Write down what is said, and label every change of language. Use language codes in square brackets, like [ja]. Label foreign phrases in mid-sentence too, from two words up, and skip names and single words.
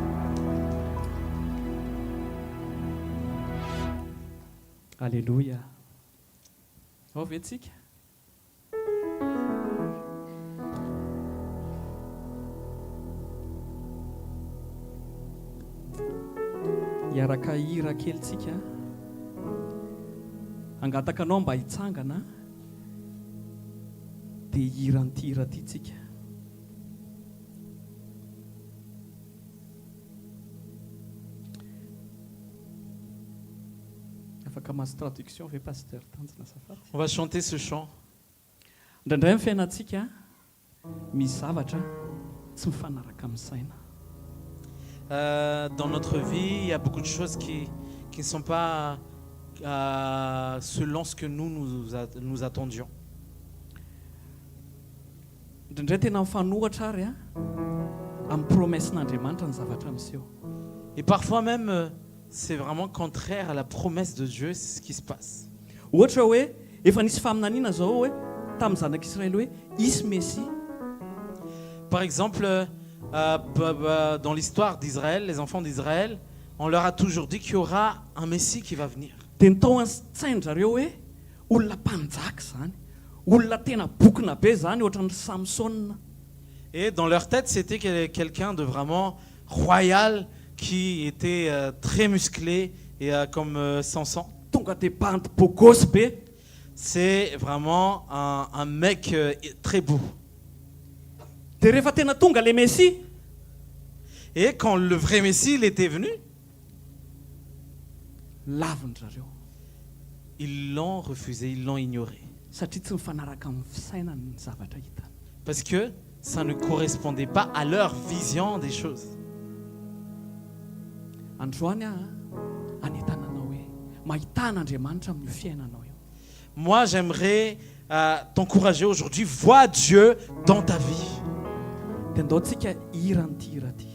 [mg] Alléluia. Oh, vetsika. Iaraka hira kelitsika. Angatakanao mba hitsangana. Dia hiran'ity hira ty tsika. Afaka mahazo traduction ve pasteur tanjona azafady. [fr] On va chanter ce chant. [mg] Indraindray amin'ny fiainantsika misy zavatra tsy mifanaraka amin'ny saina. [fr] Dans notre vie, il y a beaucoup de choses qui ne sont pas selon ce que nous attendions. [mg] Indraindray tena mifanohatra ary amin'ny promessen'Andriamanitra ny zavatra miseho. [fr] Et parfois même, c'est vraiment contraire à la promesse de Dieu, c'est ce qui se passe. [mg] Ohatra hoe efa nisy faminaniana zao hoe tamin'ny zanak'Israël hoe isy Messie. [fr] Par exemple, dans l'histoire d'Israël, les enfants d'Israël, on leur a toujours dit qu'il y aura un Messie qui va venir. [mg] Dia nitao an-tsainy zareo hoe olona mpanjaka zany, olona tena bokona be zany ohatran'ny Samson. [fr] Et dans leur tête, c'était quelqu'un de vraiment royal qui était très musclé et comme Samson. [mg] Tonga dia bandy bogosy be. [fr] C'est vraiment un mec très beau. [mg] Dia rehefa tena tonga [fr] le Messie, et quand le vrai Messie il était venu, [mg] laviny zareo. [fr] Ils l'ont refusé, ils l'ont ignoré. [mg] Satria tsy mifanaraka amin'ny fisainany ny zavatra hitany. [fr] Parce que ça ne correspondait pas à leur vision des choses. [mg] Androany anetananao hoe mahitana Andriamanitra amin'ny fiainanao io. [fr] Moi, j'aimerais t'encourager aujourd'hui, vois Dieu dans ta vie. [mg] Dia andaontsika hiran'ity hira ty.